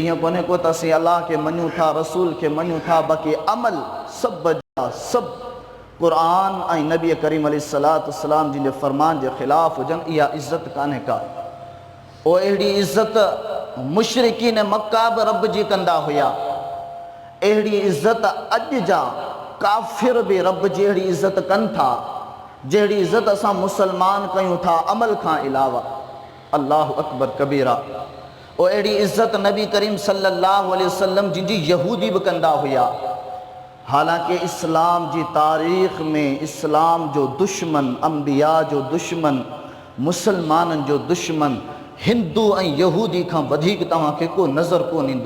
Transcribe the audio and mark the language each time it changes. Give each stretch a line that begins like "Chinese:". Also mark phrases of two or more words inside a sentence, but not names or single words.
Sindhi: ईअं कोन्हे को त असीं अल्लाह खे मञूं था, रसूल खे मञूं था, बाक़ी अमल सभु जा सभु क़ुरान ऐं नबी करीम
Arabic: عليه الصلاة والسلام
Sindhi: जिन जे फरमान जे ख़िलाफ़ हुजनि, इहा इज़्ज़त कान्हे का। ओ अहिड़ी इज़्ज़त मुशरिकीन मक्का बि रब जी कंदा हुया, अहिड़ी इज़्ज़त अॼु जा काफ़िर बि रब जी अहिड़ी इज़्ज़त कनि था, जहिड़ी इज़्ज़त असां मुसलमान कयूं था अमल खां अलावा।
Arabic: الله أكبر كبيرا.
Sindhi: ओ अहिड़ी इज़्ज़त नबी करीम
Arabic: صلى الله عليه وسلم
Sindhi: जिन जी यहूदी बि कंदा हुया। हालांकि इस्लाम जी तारीख़ में इस्लाम जो दुश्मन, अंबिया जो दुश्मन, मुसलमाननि जो दुश्मन हिंदू ऐं यहूदी खां वधीक तव्हांखे को नज़र कोन ईंदो।